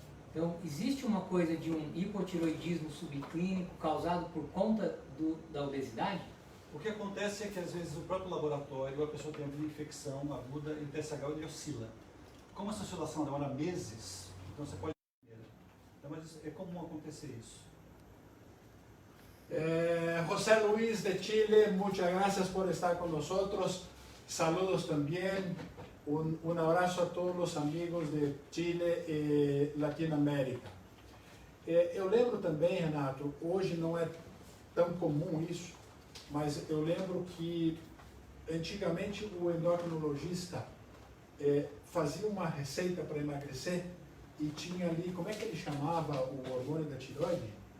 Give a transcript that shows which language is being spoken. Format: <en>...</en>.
<pt>Então, existe uma coisa de um hipotiroidismo subclínico causado por conta da obesidade? O que acontece é que às vezes o próprio laboratório, a pessoa tem uma infecção aguda e o TSH ele oscila. Como essa oscilação demora meses, então você pode... Então, mas é comum acontecer isso.</pt> <es>José Luis de Chile, muchas gracias por estar con nosotros. Saludos también. Un abrazo a todos los amigos de Chile e Latinoamérica.</es> <pt>Eu lembro também, Renato, hoje não é tão comum isso, mas eu lembro que antigamente o endocrinologista fazia uma receita para emagrecer e tinha ali, como é que ele chamava o hormônio da tireoide?</pt>